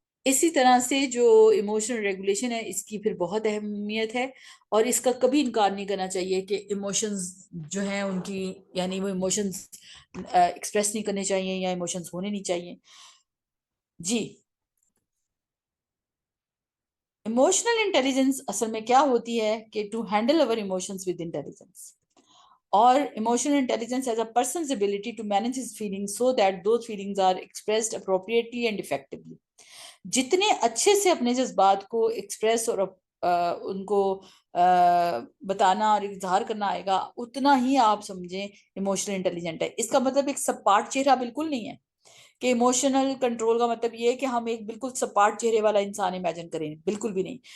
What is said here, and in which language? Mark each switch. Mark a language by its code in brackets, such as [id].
[ur] اسی طرح سے جو ایموشنل ریگولیشن ہے اس کی پھر بہت اہمیت ہے، اور اس کا کبھی انکار نہیں کرنا چاہیے کہ ایموشنز جو ہیں ان کی، یعنی وہ ایموشنز ایکسپریس نہیں کرنے چاہیے یا ایموشنز ہونے نہیں چاہیے. جی، ایموشنل انٹیلیجنس اصل میں کیا ہوتی ہے کہ [en] To handle over emotions with intelligence. اور emotional intelligence as a person's ability to manage his feelings so that those feelings are expressed appropriately and effectively. [ur] جتنے اچھے سے اپنے جذبات کو ایکسپریس اور ان کو بتانا اور اظہار کرنا آئے گا، اتنا ہی آپ سمجھیں ایموشنل انٹیلیجنٹ ہے. اس کا مطلب ایک سپاٹ چہرہ بالکل نہیں ہے کہ ایموشنل کنٹرول کا مطلب یہ ہے کہ ہم ایک بالکل سپاٹ چہرے والا انسان امیجن کریں، بالکل بھی نہیں.